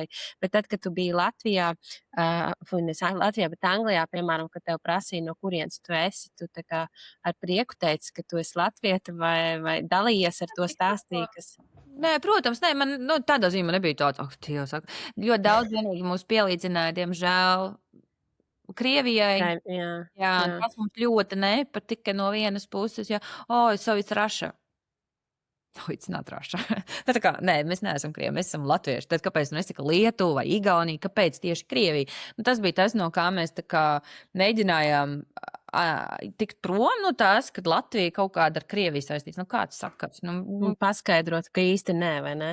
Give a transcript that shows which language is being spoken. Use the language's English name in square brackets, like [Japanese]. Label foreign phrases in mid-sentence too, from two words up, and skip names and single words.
[Latvian] Bet tad, kad tu biji Latvijā, nevis Latvijā, bet Anglijā, piemēram, kad tev prasīja, no kurienes tu esi, tu tā kā ar prieku teici, ka tu esi latvieta vai dalījies ar to stāstīju, kas. Nē, protams, nē, man tādā ziņā nebija tāds, Dievs, ļoti daudz vienīgi mūs pielīdzināja, diemžēl, Krievijai. Jā, tas mums ļoti nepatika no vienas puses, ja, [English] it's so it's Russia. No, it's not Russia. [Latvian] Tā kā, nē, mēs neesam Krievi, mēs esam latvieši. Tad kāpēc mēs tikai Lietuva vai Igaunija, kāpēc tieši Krievija? Tas bija tas, no kā mēs tā kā mēģinājām tikt prom no tās, kad Latvija kaut kāda ar Krieviju saistīts. Kāds sakars? Paskaidrot, ka īsti nē, vai ne?